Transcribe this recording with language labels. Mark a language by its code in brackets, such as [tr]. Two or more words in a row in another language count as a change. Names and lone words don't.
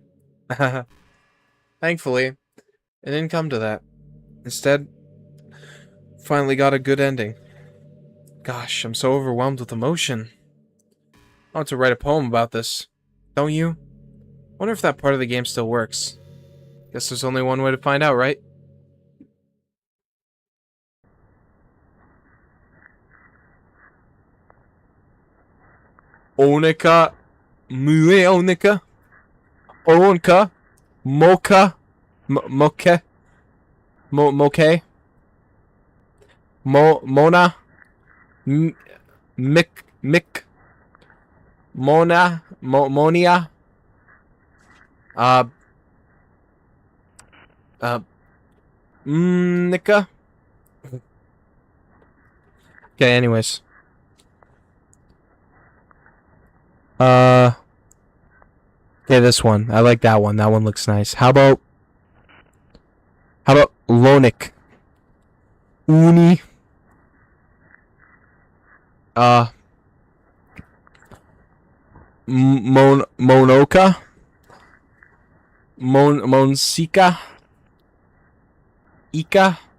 [en] Thankfully, it didn't come to that. Instead, finally got a good ending. Gosh, I'm so overwhelmed with emotion. I want to write a poem about this. Don't you? Wonder if that part of the game still works. Guess there's only one way to find out, right? Onika, Mue Onika, Onka, Moka, Moke, Moke, Mona, Mick, Mona, Monia, Nika. Okay, anyways. Okay, this one. I like that one. That one looks nice. How about Lonik? Uni. Monoka. Monsika. Ika.